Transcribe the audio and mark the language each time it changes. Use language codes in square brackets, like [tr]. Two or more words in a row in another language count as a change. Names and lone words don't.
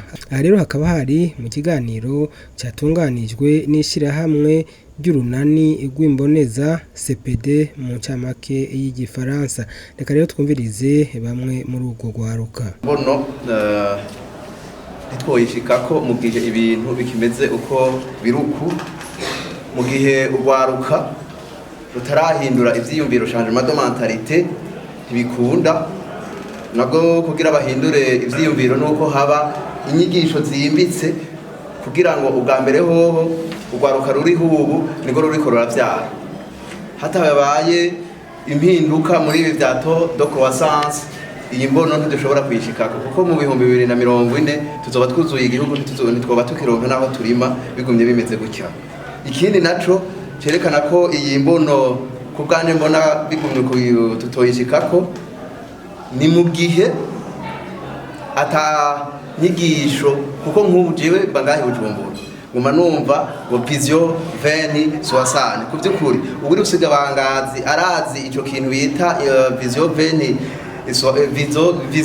[rn] Aha rero hakaba hari mu kiganiro catunganijwe n'ishirahamwe ry'urunani rw'imboneza CPD mu ncamake y'igifaransa. Reka rero twumvirize bamwe muri urwo rwaruka. Bono ntitwoyishikako mu gihe ibintu bikimeze uko biruku, mu gihe urwaruka rutarahindura ivyiyumviro [fr] changement de mentalité [rn] ntibikunda, nabwo kugira bahindure ivyiyumviro nuko haba inyigisho zimbitse kugira ngo ubwa mbere hoho urwaruka ruriho ubu niko ruriko ruravyara. Hatabaye impinduka muri ibi vya [fr] taux de croissance, [rn] iyi mbono ntidushobora kuyishikako kuko mu 2040 tuzoba twuzuye igihugu, ntitwoba tukironka naho turima bigumye bimeze gutya. Ikindi naco cerekana ko iyi mbono ku bwanje mbona bigumye tutoyishikako ni mu gihe ata nyigisho, kuko nk'ubu jewe bangahe Bujumbura nguma numva ngo vision 2060 ku by'ukuri uri usiga bangazi arazi ico kintu bita vision 2040